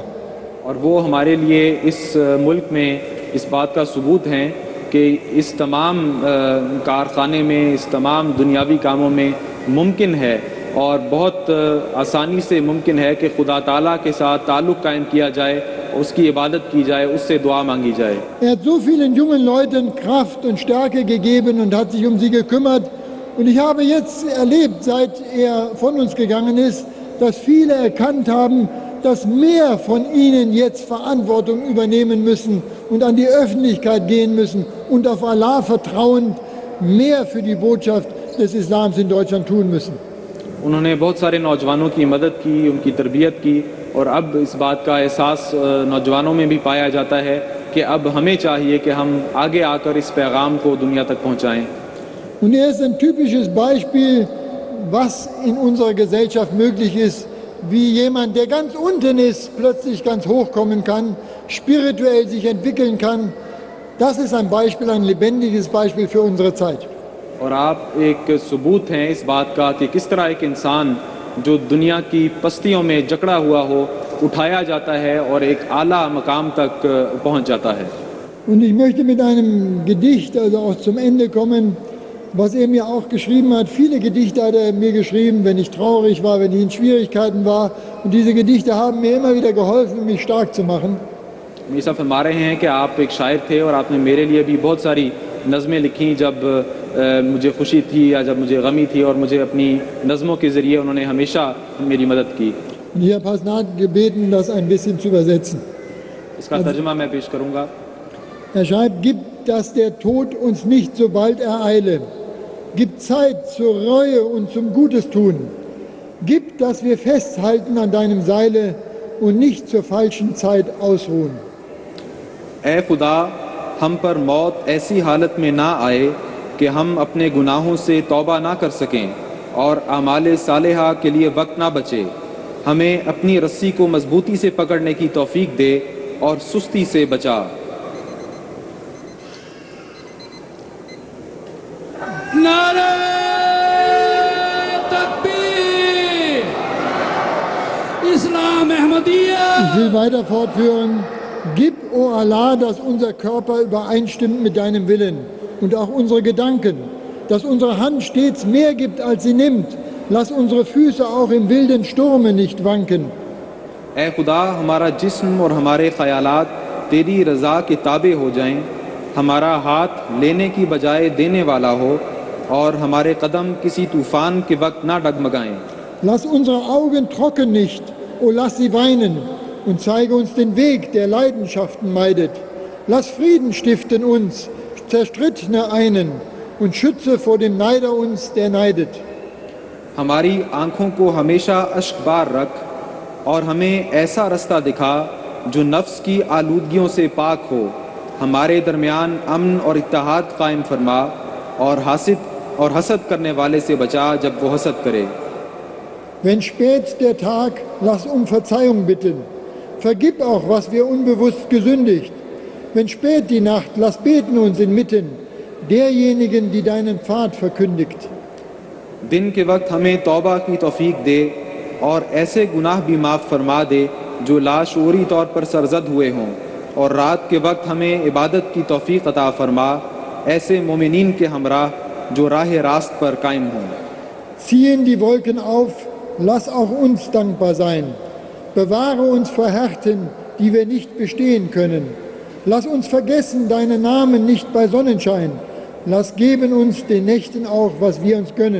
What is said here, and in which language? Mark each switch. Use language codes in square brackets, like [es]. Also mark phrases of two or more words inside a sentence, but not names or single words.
[ur] اور وہ ہمارے لیے اس ملک میں اس بات کا ثبوت ہے کہ اس تمام کارخانے میں، اس تمام دنیاوی کاموں میں ممکن ہے اور بہت آسانی سے ممکن ہے کہ خدا تعالیٰ کے ساتھ تعلق قائم کیا جائے، اس کی عبادت کی جائے، اس سے دعا مانگی جائے. [de] Er hat so vielen jungen Leuten Kraft und Stärke gegeben und hat sich um sie gekümmert. Und ich habe jetzt erlebt, seit er von uns gegangen ist, dass viele erkannt haben, dass mehr von ihnen jetzt Verantwortung übernehmen müssen und an die Öffentlichkeit gehen müssen und auf Allah vertrauend mehr für die Botschaft des Islams in Deutschland tun müssen. [ur] انہوں نے بہت سارے نوجوانوں کی مدد کی، ان کی تربیت کی، اور اب اس بات کا احساس نوجوانوں میں بھی پایا جاتا ہے کہ اب ہمیں چاہیے کہ ہم آگے آکر اس پیغام کو دنیا تک پہنچائیں. [de] Und ist ein typisches Beispiel, was in unserer Gesellschaft möglich ist, wie jemand, der ganz unten ist, plötzlich ganz hoch kommen kann, spirituell sich entwickeln kann. Das ist ein Beispiel, ein lebendiges Beispiel für unsere Zeit. [ur] اور آپ ایک ثبوت ہیں اس بات کا کہ کس طرح ایک انسان جو دنیا کی پستیوں میں جکڑا ہوا ہو اٹھایا جاتا ہے اور ایک اعلیٰ مقام تک پہنچ جاتا ہے. [de] Und ich möchte mit einem Gedicht, also auch zum Ende kommen, was er mir auch geschrieben hat. Viele Gedichte hat er mir geschrieben, wenn ich traurig war, wenn ich in Schwierigkeiten war. Und diese Gedichte haben mir immer wieder geholfen, mich stark zu machen. [ur] میسا فرما رہے ہیں کہ آپ ایک شاعر تھے اور آپ نے میرے لیے بھی بہت ساری نظمیں لکھیں جب مجھے خوشی تھی یا جب مجھے غمی تھی، اور مجھے اپنی نظموں کے ذریعے انہوں نے ہمیشہ میری مدد کی. [de] Ich habe Hasnat gebeten, das ein bisschen zu übersetzen. [ur] اس کا ترجمہ میں پیش کروں گا. [de] Er schreibt, gib, dass der Tod uns nicht so bald ereile. Gib Zeit zur Reue und zum Gutes tun. Gib, dass wir festhalten an deinem Seile und nicht zur falschen Zeit ausruhen. [ur] اے خدا، ہم پر موت ایسی حالت میں نہ آئے کہ ہم اپنے گناہوں سے توبہ نہ کر سکیں اور اعمال صالحہ کے لیے وقت نہ بچے. ہمیں اپنی رسی کو مضبوطی سے پکڑنے کی توفیق دے اور سستی سے بچا. نعرۂ تکبیر، اسلام احمدیہ. [de] Ich will weiter fortführen. Gib, o Allah, dass unser Körper übereinstimmt mit deinem Willen und auch unsere Gedanken, dass unsere Hand stets mehr gibt, als sie nimmt. Lass unsere Füße auch im wilden Sturme nicht wanken. [ur] اے خدا، ہمارا جسم اور ہمارے خیالات تیری رضا کے تابع ہو جائیں، ہمارا ہاتھ لینے کی بجائے دینے والا ہو اور ہمارے قدم کسی طوفان کے وقت نہ ڈگمگائیں. [de] Lass unsere Augen trocken nicht, o lass sie weinen und zeige uns den Weg, der Leidenschaften meidet. Lass Frieden stiften uns, Zerstrittene einen und schütze vor dem Neider uns, der neidet. [ur] ہماری آنکھوں کو ہمیشہ اشکبار رکھ اور ہمیں ایسا راستہ دکھا جو نفس کی آلودگیوں سے پاک ہو. ہمارے درمیان امن اور اتحاد قائم فرما اور حسد کرنے والے سے بچا جب وہ حسد کرے. [de] Wenn spät der Tag, lass um Verzeihung bitten. Vergib auch, was wir unbewusst gesündigt. Wenn spät die Nacht, lass beten uns inmitten derjenigen, die deinen Pfad verkündigt. [ur] دن کے وقت ہمیں توبہ کی توفیق دے اور ایسے گناہ بھی معاف فرما دے جو لاشعوری طور پر سرزد ہوئے ہوں، اور رات کے وقت ہمیں عبادت کی توفیق عطا فرما ایسے مومنین کے ہمراہ جو راہ راست پر قائم ہوں. [de] Ziehen die Wolken auf, lass auch uns dankbar sein. Bewahre uns vor Härten, die wir nicht bestehen können. Lass uns vergessen deinen Namen nicht bei Sonnenschein. Lass geben uns den Nächten auch, was wir uns gönnen.